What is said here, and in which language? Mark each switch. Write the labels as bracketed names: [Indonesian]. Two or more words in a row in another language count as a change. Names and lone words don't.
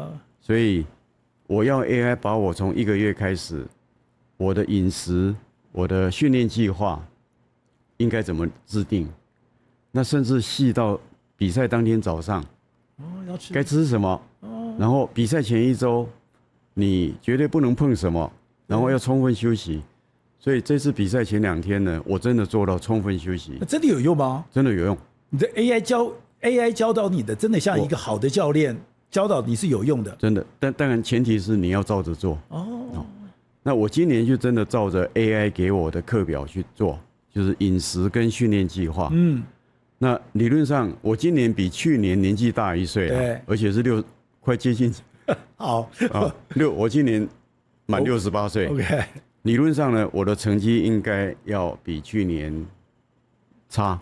[Chinese] 所以我要 AI 把我從1個月開始，我的飲食、我的訓練計劃應該怎麼制定？那甚至細到比賽當天早上，該吃什麼？然後比賽前1周，你絕對不能碰什麼，然後要充分休息。所以這次比賽前2天呢，我真的做到充分休息。真的有用嗎？真的有用。你的 AI 教導你的，真的像一個好的教練教導你是有用的。真的，但當然前提是你要照着做。那我今年就真的照着 AI 給我的課表去做，就是飲食跟訓練計劃。那理論上我今年比去年年紀大1歲了，而且是快接近。好我今年滿68歲。OK。理論上呢，我的成績應該要比去年差。